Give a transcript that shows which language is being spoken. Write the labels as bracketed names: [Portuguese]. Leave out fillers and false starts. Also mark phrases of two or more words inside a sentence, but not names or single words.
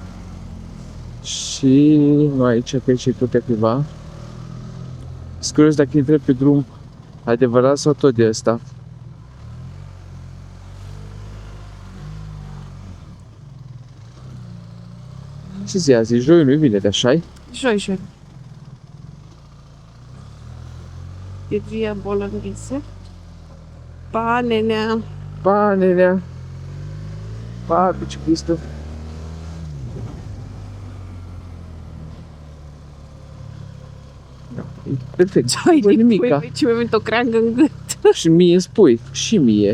[Romanian] Și nu aici, că aici e tot cuiva. Sunt curios dacă intră pe drum adevărat sau tot de ăsta. Ce zi azi? E joi, nu-i vineri, așa-i? Joi. E via bolognese. Pa, nenea. Pa, nenea. Pa, biciclistul. E perfect. Ce-ai Bă, din nimica. pui, ce mi-a venit o creangă în gât. Și mie spui. Și mie.